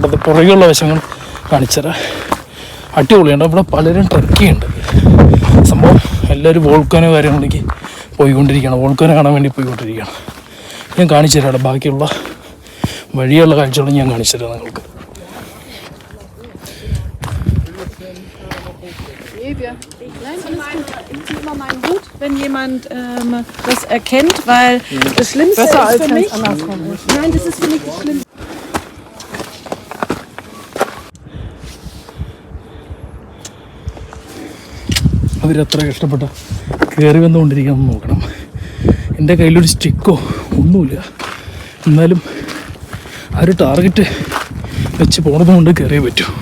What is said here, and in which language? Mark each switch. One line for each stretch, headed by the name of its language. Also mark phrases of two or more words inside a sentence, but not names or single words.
Malayalam: ഇവിടുത്തെ പുറകെയുള്ള വശങ്ങൾ കാണിച്ചു തരാം. അടിപൊളിയുണ്ട്. ഇവിടെ പലരും ട്രക്കിയുണ്ട്. സംഭവം എല്ലാവരും വോൾക്കാനോ കാര്യങ്ങളിലേക്ക് പോയിക്കൊണ്ടിരിക്കുകയാണ്. വോൾക്കാനോ കാണാൻ വേണ്ടി പോയിക്കൊണ്ടിരിക്കുകയാണ്. ഞാൻ കാണിച്ചു തരാം. അവിടെ ബാക്കിയുള്ള വഴിയുള്ള കാഴ്ചകളും ഞാൻ കാണിച്ചു തരാം നിങ്ങൾക്ക്.
German: Nein, alles gut. Ich ziehe immer meinen Hut, wenn jemand das erkennt, weil das Schlimmste ist für mich... Nein, das ist für mich das Schlimmste.
Malayalam: അവരത്ര കഷ്ടപ്പെട്ട കയറി വന്നുകൊണ്ടിരിക്കണം നോക്കണം. എൻ്റെ കയ്യിലൊരു സ്റ്റിക്കോ ഒന്നുമില്ല. എന്നാലും ആ ഒരു ടാർഗറ്റ് വെച്ച് പോണത് കൊണ്ട് കയറിയേ പറ്റൂ.